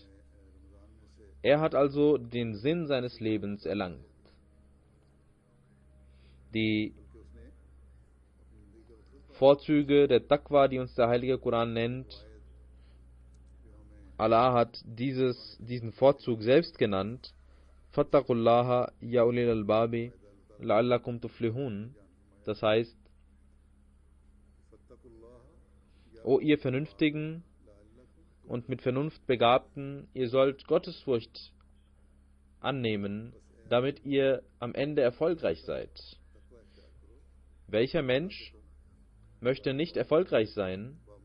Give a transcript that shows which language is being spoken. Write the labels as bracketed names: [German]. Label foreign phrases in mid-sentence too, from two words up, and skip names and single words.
[German] Er hat also den Sinn seines Lebens erlangt. Die Vorzüge der Taqwa, die uns der heilige Koran nennt, Allah hat diesen Vorzug selbst genannt. [Arabic] فاتقوا الله يا أولي الألباب لعلكم تفلحون. [German] Das heißt, O ihr Vernünftigen und mit Vernunft Begabten, ihr sollt Gottesfurcht annehmen, damit ihr am Ende erfolgreich seid. Welcher Mensch möchte nicht erfolgreich sein?